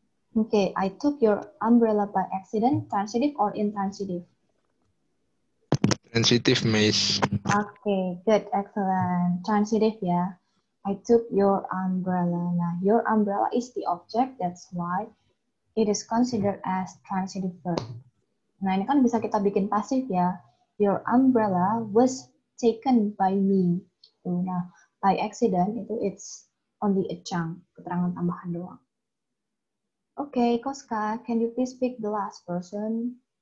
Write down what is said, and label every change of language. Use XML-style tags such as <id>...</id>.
<en>Okay, I took your umbrella by accident, transitive or intransitive? Transitive, Miss. Okay, good, excellent. Transitive ya. I took your umbrella. Nah, your umbrella is the object, that's why it is considered as transitive verb.</en> <id>Nah, ini kan bisa kita bikin pasif ya.</id> <en>Your umbrella was taken by me. Nah, by accident itu it's only a chunk,</en> <id>keterangan tambahan doang.</id> <en>Okay, Koska, can you please pick the last person?</en>